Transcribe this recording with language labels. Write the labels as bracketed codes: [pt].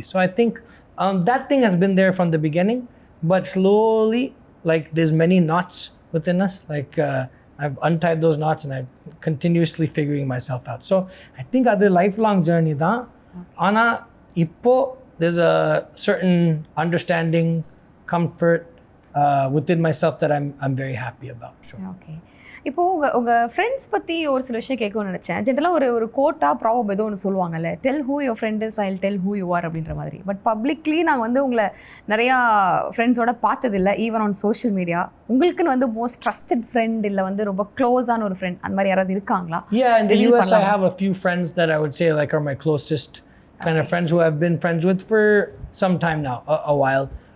[en] So I think that thing has been there from the beginning, but slowly, like there's many knots within us, like I've untied those knots and I'm continuously figuring myself out. So I think that's a lifelong journey [ta] da. Ana ippo [en] there's a certain understanding, comfort within myself that I'm very happy about. Sure. Okay. [ta] இப்போது உங்கள் friends பற்றி ஒரு சில விஷயம் கேட்கணும்னு நினச்சேன். ஜென்ரலாக ஒரு கோட்டா ப்ராபப் ஏதோ ஒன்று சொல்லுவாங்கல்ல, [en] tell who your friend is, I tell who you are [ta] அப்படின்ற மாதிரி. பட் பப்ளிக்லி நாங்கள் வந்து உங்களை நிறையா ஃப்ரெண்ட்ஸோட பார்த்ததில்லை, [en] Even on social media. [ta] உங்களுக்குன்னு வந்து மோஸ்ட் ட்ரஸ்டட் ஃப்ரெண்ட் இல்லை வந்து ரொம்ப க்ளோஸான ஒரு ஃப்ரெண்ட் அந்த மாதிரி யாராவது இருக்காங்களா? [en] Yeah, in the US I have a few friends that I would say like are my closest kind of friends who I've been friends with for some time now, a while.